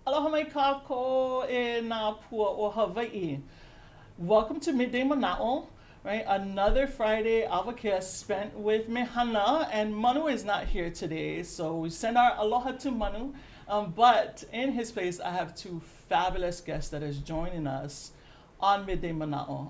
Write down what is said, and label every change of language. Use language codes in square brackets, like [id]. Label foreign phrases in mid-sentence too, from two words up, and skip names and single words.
[haw] Aloha mai kākou e nā pua o Hawaiʻi. [en] Welcome to Midday Manaʻo, right? Another Friday Avakea spent with Mehana, and Manu is not here today, so we send our aloha to Manu. But in his place, I have two fabulous guests that is joining us on Midday Manaʻo.